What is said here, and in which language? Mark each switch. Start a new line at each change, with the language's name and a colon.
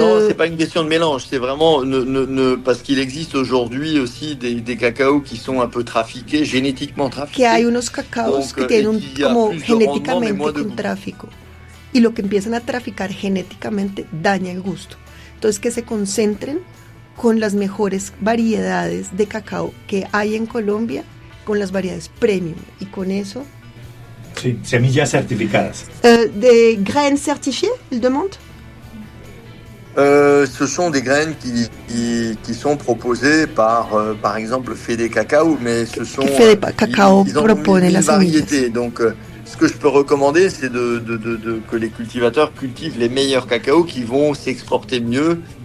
French: Non, c'est pas une question de mélange, c'est vraiment parce qu'il existe aujourd'hui aussi des cacaos qui sont un peu trafiqués, génétiquement trafiqués.
Spanish: Que hay unos cacaos que tienen como genéticamente con tráfico. Y lo que empiezan a traficar genéticamente daña el gusto. Entonces que se concentren con las mejores variedades de cacao que hay en Colombia, con las variedades premium. Y con eso... Sí, semillas certificadas.
French: Des graines certifiées, ils demandent? Ce sont des graines qui sont proposées par exemple Fede Cacao, mais ce sont Fede Cacao ils
Spanish: propone las
French: variétés. Donc ce que je peux recommander, c'est que les cultivateurs cultivent les meilleurs cacaos qui vont s'exporter mieux.